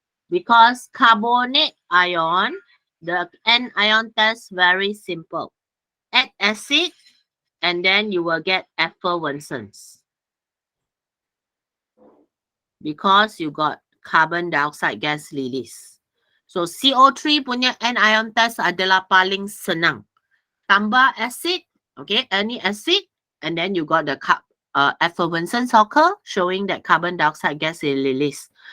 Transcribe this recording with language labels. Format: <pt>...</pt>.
<en>Because carbonate ion, the anion test very simple. Add acid and then you will get effervescence. Because you got carbon dioxide gas release.</en> <ms>So CO3 punya anion test adalah paling senang.</ms> <en>Tambah acid, okay, any acid, and then you got the effervescence occur, showing that carbon dioxide gas is released.</en>